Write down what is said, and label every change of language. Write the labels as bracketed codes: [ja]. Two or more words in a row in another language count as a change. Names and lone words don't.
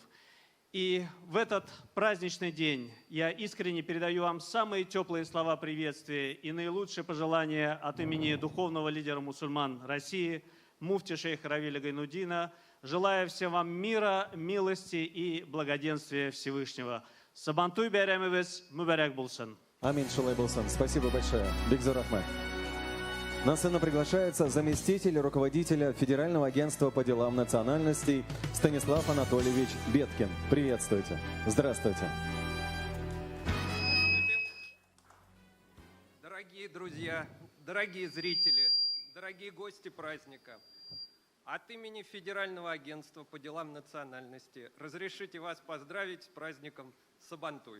[ru] И в этот праздничный день я искренне передаю вам самые теплые слова приветствия и наилучшие пожелания от имени духовного лидера мусульман России, муфти шейха Равиля Гайнуддина, желая всем вам мира, милости и благоденствия Всевышнего. [tt] Сабантуй бәйрәмебез мүбәрәк булсын. Амин, шулай булсын. [ru] Спасибо большое. [tt] Бигзор Ахмед. [ru] На сцену приглашается заместитель руководителя Федерального агентства по делам национальностей Станислав Анатольевич Беткин. Приветствуйте. Здравствуйте. Дорогие друзья, дорогие зрители, дорогие гости праздника, от имени Федерального агентства по делам национальности разрешите вас поздравить с праздником Сабантуй.